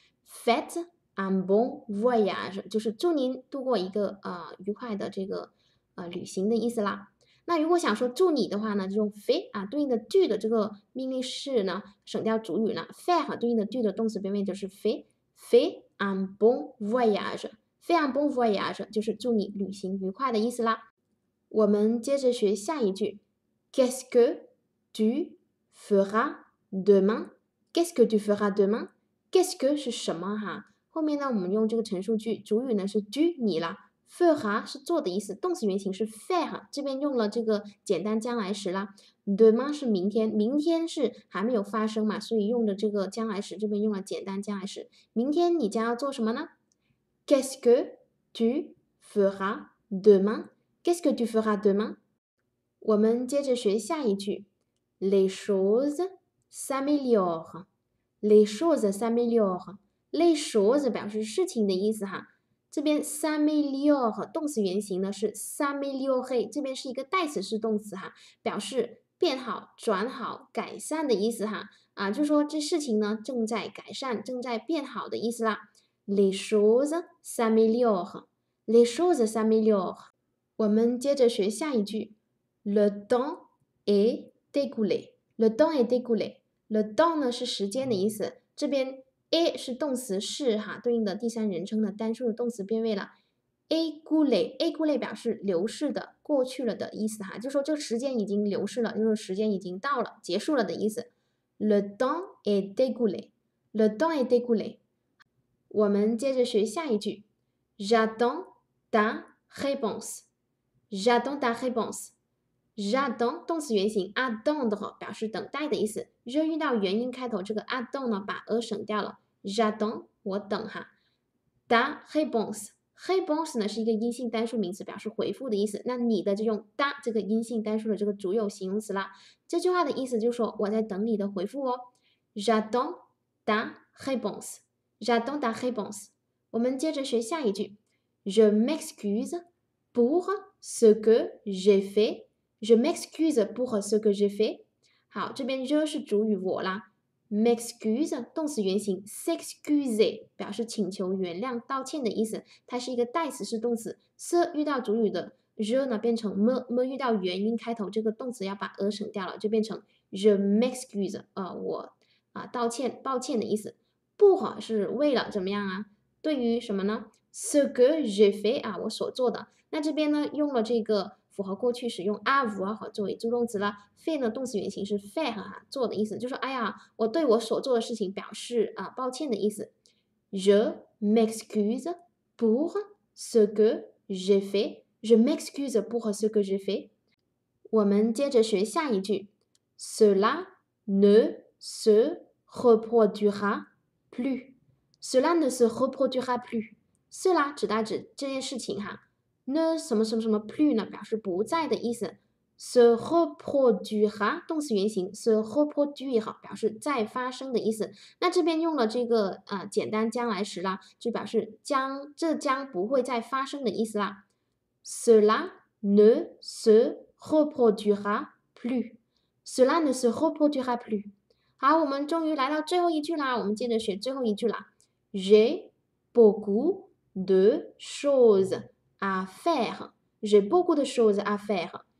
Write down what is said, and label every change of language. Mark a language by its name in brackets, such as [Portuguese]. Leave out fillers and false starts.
[French] Faites un bon voyage [Chinese] 就是祝您度过一个愉快的这个旅行的意思啦。那如果想说祝你的话呢，就用 fait 对应的句的这个命令式呢，省掉主语了。 faire 对应的句的动词变位就是 [French] fait un bon voyage。fait un bon voyage [Chinese] 就是祝你旅行愉快的意思啦。我们接着学下一句 [French] Qu'est-ce que tu feras demain? Qu'est-ce que tu feras demain? Qu'est-ce que [Chinese] 是什么哈？后面呢，我们用这个陈述句，主语呢是 tu 你啦。 fera 是做的意思，动词原形是 faire， 这边用了这个简单将来时啦。 demain 是明天，明天是还没有发生嘛，所以用的这个将来时，这边用了简单将来时。明天你将要做什么呢？ [French] Qu'est-ce que tu feras demain? Qu'est-ce que tu feras demain? [Chinese] 我们接着学下一句 [French] Les choses s'améliorent. Les choses s'améliorent. Les choses [Chinese] 表示事情的意思哈。这边 s'améliore 动词原形呢是 s'améliorer， 这边是一个代词式动词哈，表示变好、转好、改善的意思哈。就说这事情呢正在改善、正在变好的意思啦。 [French] Les choses s'améliorent. Les choses s'améliorent. [Chinese] 我们接着学下一句 [French] Le temps est écoulé. Le temps est écoulé. Le temps [Chinese] 呢是时间的意思，这边 est 是动词是哈，对应的第三人称的单数的动词变位了。 écoulé 表示流逝的、过去了的意思哈，就说这个时间已经流逝了，就是时间已经到了、结束了的意思。 [French] Le temps est écoulé. Le temps est écoulé. [Chinese] 我们接着学下一句 [French] J'attends ta réponse. J'attends ta réponse. [Chinese] J'attends 动词原形 attendre 表示等待的意思，热遇到元音开头，这个 attend 呢把 a 省掉了。 J'attends 我等哈。 [French] ta réponse. [Chinese] réponse 呢是一个阴性单数名词，表示回复的意思。那你的就用 ta 这个阴性单数的这个主有形容词啦。这句话的意思就是说我在等你的回复哦。 [French] J'attends ta réponse. J'attends ta réponse. [Chinese] 我们接着学下一句 [French] Je m'excuse pour ce que j'ai fait. Je m'excuse pour ce que j'ai fait. [Chinese] 好，这边 je 是主语我啦。m'excuse 动词原形 s'excuser 表示请求原谅、道歉的意思，它是一个代词式动词。 se 遇到主语的 je 呢变成 me 遇到元音开头，这个动词要把 a 省掉了，就变成 [French] je m'excuse [Chinese] 我道歉、抱歉的意思。 pour 是为了怎么样啊？对于什么呢 ？ [French] ce que j'ai fait [Chinese] 我所做的。那这边呢用了这个符合过去时用 avoir 作为助动词了。 fait 呢动词原形是 faire 做的意思，就是哎呀，我对我所做的事情表示抱歉的意思。 [French] Je m'excuse pour ce que j'ai fait. Je m'excuse pour ce que j'ai fait. [Chinese] 我们接着学下一句 [French] Cela ne se reproduira plus. Cela ne se reproduira plus. [Chinese] Cela 指这件事情哈。呢什么什么什么 plus 呢表示不在的意思。 se reproduira 动词原形 se reproduire 表示再发生的意思。那这边用了这个简单将来时啦，就表示这将不会再发生的意思啦。 [French] Cela ne se reproduira plus. Cela ne se reproduira plus. [Chinese] 好，我们终于来到最后一句啦，我们接着学最后一句啦。 [French] J'ai beaucoup de choses à faire. J'ai beaucoup de choses à faire.